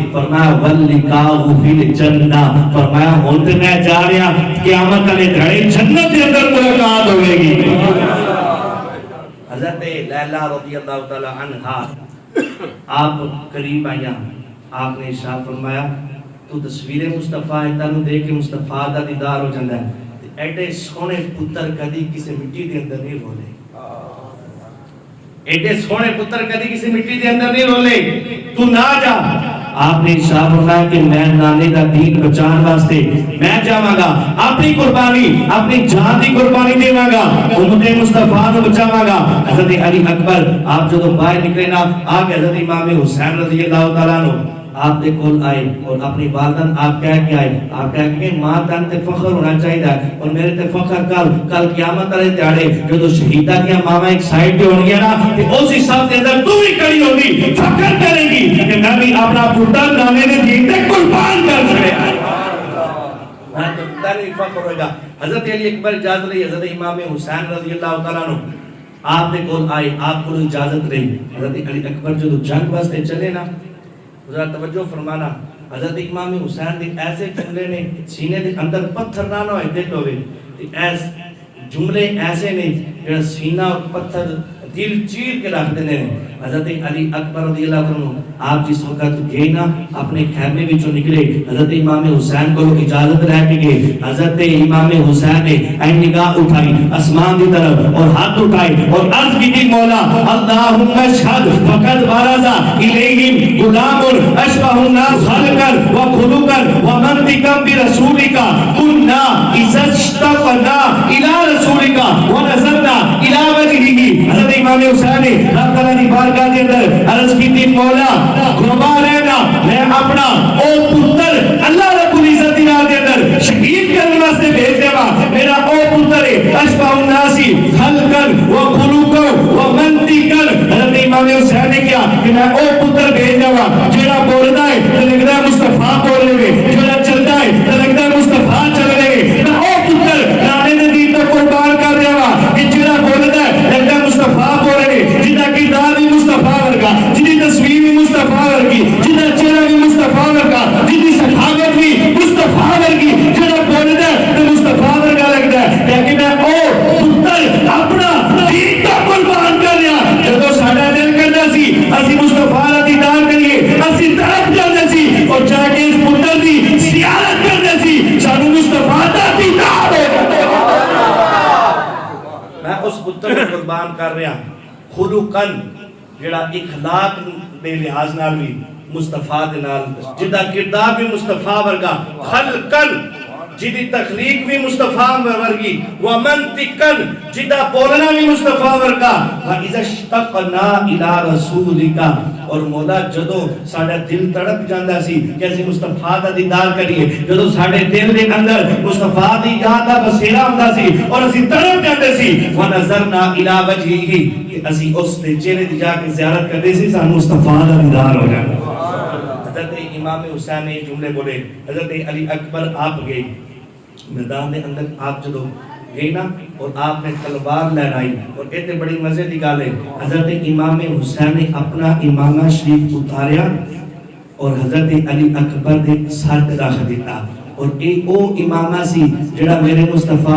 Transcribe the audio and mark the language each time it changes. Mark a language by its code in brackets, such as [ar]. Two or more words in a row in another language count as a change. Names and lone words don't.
[pa] فرمایا [ar] واللقاء فی الجنہ، [pa] فرمایا ہن تے میں جا رہا قیامت والے دھڑے جنت دے اندر ملاقات ہوے گی۔ حضرت لیلا رضی اللہ تعالی عنہا آپ قریب آیا، آپ نے ارشاد فرمایا تو تصویر مصطفیٰ تینوں دیکھ کے مصطفیٰ دا دیدار ہو جاتا ہے، ایڈے سونے پتر کدی کسی مٹی دے اندر نہیں رولے، ایڈے سونے پتر کدی کسی مٹی دے اندر نہیں رولے، تو نہ جا۔ آپ نے ارشاد فرمایا کہ میں نانے دا دین بچان واسطے میں جاواں گا، اپنی قربانی اپنی جان دی قربانی دیواں گا، امت مصطفیٰ نو بچاواں گا۔ حضرت علی اکبر آپ جدوں باہر نکلے نا، آ کے حضرت امام حسین رضی اللہ تعالیٰ عنہ آپ دے کول آئے اور اپنی والدن آپ کہہ کے آئے، آپ کہہ کے ماں تن تے فخر ہونا چاہیے اور میرے تے فخر کل قیامت والے دیہاڑے جدوں شہیداں دیاں ماواں ایک سائیڈ تے ہونگیاں نا تے اسی صف دے اندر تو بھی کھڑی ہوگی، فخر کرے گی کہ میں بھی اپنا پتر نانے دے دین تے قربان کر چھڑیا۔ ہاں تو تیری فخر ہوئے گا۔ حضرت علی اکبر اجازت لئی، حضرت امام حسین رضی اللہ تعالیٰ عنہ آپ دے کول آئے، آپ کو اجازت رہی۔ حضرت علی اکبر جدوں جنگ واسطے چلے نا، ذرا توجہ فرمانا، حضرت امام حسین دے ایسے جملے نے سینے دے اندر پتھر نہ ہوئے دل ہوئے، ایس جملے ایسے نے جڑا سینہ اور پتھر دل چیر کے رکھ دینے۔ حضرت علی اکبر رضی اللہ عنہ آپ جس وقت گئے نا اپنے خیمے وچوں نکلے، حضرت امام حسین کو اجازت لے کے گئے۔ حضرت امام حسین نے این نگاہ اٹھائی آسمان کی طرف اور ہاتھ اٹھائے اور عرض کی مولا [ar] اللہم اشہد فقد برز الیہم غلام اشبہ الناس خلقا وخلقا ومنطقا برسولک کنا اذا اشتقنا الی رسولک ونظرنا الی وجهہ۔ [pa] حضرت امام حسین نے رب تعالیٰ کی بارگاہ کے اندر عرض کی تھی مولا گواہ رہنا میں اپنا او پتر اللہ رب العزت کی راہ کے اندر شہید کرنے واسطے بھیج دے گا، میرا او پتر [ar] اشبہ الناس خلقا وخلقا ومنطقا۔ [pa] حضرت امام حسین نے کیا کہ میں او پتر بھیج دے گا جڑا بولدا ہے تے لگدا ہے مصطفیٰ بول رہے ہیں، جڑا چلدا ہے تے لگدا ہے مصطفیٰ چل رہے ہیں۔ میں او پتر نانے دے دین تے قربان کر دے گا کہ جڑا بولدا ہے لگدا ہے مصطفیٰ بول رہے ہیں، جدا کردار بھی مصطفیٰ ورگا، جدی تصویر بھی مصطفیٰ ورگی، جدا چہرہ بھی مصطفیٰ ورگا، جدی سخاوت بھی مصطفیٰ ورگی، جڑا بولدا ہے تے مصطفیٰ ورگا لگدا ہے۔ لیکن میں او پتر اپنا دین تے قربان کر رہا، جدوں ساڈا دل کردا سی اسی مصطفیٰ دا دیدار کریے، اسی طرف جاندے سی اور جا کے اس پتر دی زیارت کردے سی، سانوں مصطفیٰ دا دیدار ہو۔ میں اس پتر کو قربان کر رہا، خلقاً جڑا اخلاق دے لحاظ نال بھی مصطفیٰ دے نال، جدا کردار بھی مصطفیٰ ورگا، خلقاً جدی تخلیق بھی مصطفیٰ ورگی، ومنطقاً جدا بولنا بھی مصطفیٰ ورگا، [ar] وَإِذَا اشْتَقْنَا إِلَىٰ رَسُولِكَ۔ [pa] اور مولا جدو ساڑھا دل تڑپ جاندہ سی کیسے مصطفیٰ دا دیدار کریے، جدو ساڑھے دل دے اندر مصطفیٰ دی یاد دا بسیرہ ہوندہ سی اور اسی تڑپ جاندے سی، [ar] وَنَظَرْنَا إِلَىٰ وَجْهِهِ [pa] کہ اسی اس دے چہرے دی جا کے زیارت کردے سی سانو مصطفیٰ دا دیدار ہو جانا۔ حضرت امام حسین نے جملے بولے، حضرت علی اکبر آپ گئے میدان دے اندر، آپ جدو گئی نا اور آپ نے تلوار لہرائی اور کہتے بڑی مزے دی گل ہے حضرت امام حسین نے اپنا امامہ شریف اتاریا اور حضرت علی اکبر دے سر تے رکھ دیتا اور اے او امامہ سی جڑا میرے مصطفیٰ